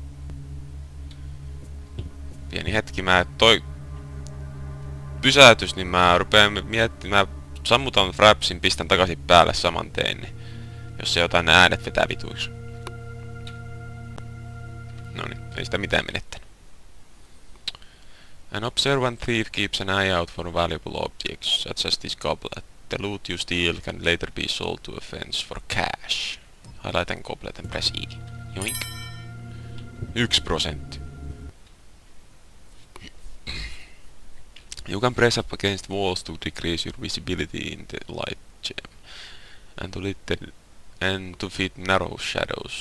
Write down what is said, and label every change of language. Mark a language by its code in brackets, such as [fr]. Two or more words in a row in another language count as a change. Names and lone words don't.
[fi] Pieni hetki, toi... Pysäytys, niin mä rupeen miettimään... Sammutan frapsin, pistän takaisin päälle saman tein, niin jos se jotain äänet vetää vituiksi. Noniin, ei sitä mitään menettänyt. [en] An observant thief keeps an eye out for valuable objects, such as this goblet. The loot you steal can later be sold to a fence for cash. Highlight and goblet and press E. Joink. 1%. You can press up against walls to decrease your visibility in the light gem, and to fit narrow shadows.